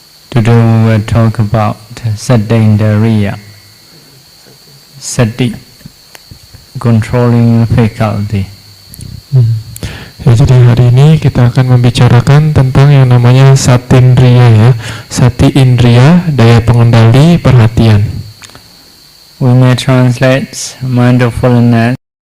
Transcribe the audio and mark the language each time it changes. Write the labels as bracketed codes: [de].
[en] Today we will talk about Sattindriya, Sati, controlling faculty. [id] Ya, jadi hari ini kita akan membicarakan tentang yang namanya Sattindriya ya. Sati indriya, daya pengendali perhatian. [en] We may translate mindfulness